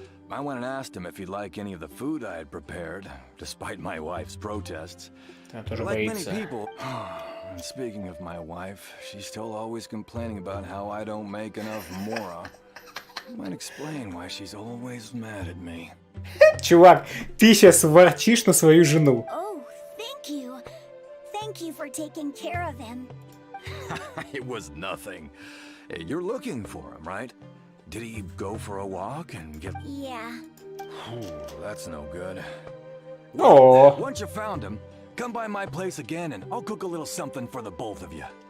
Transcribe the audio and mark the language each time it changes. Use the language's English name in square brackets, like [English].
[English] I went and asked him if he'd like any of the food I had prepared, despite my wife's protests. Like many people, and speaking of my wife, she's still always complaining about how I don't make enough mora. Might explain why she's always mad at me. [Russian] Чувак, ты сейчас ворчишь на свою жену. [English] Oh, thank you. Thank you for taking care of him. It was nothing. Hey, you're looking for him, right? Did he go for a walk and get... Yeah. Oh, that's no good. Oh. Once you found him, come by my place again and I'll cook a little something for the both of you.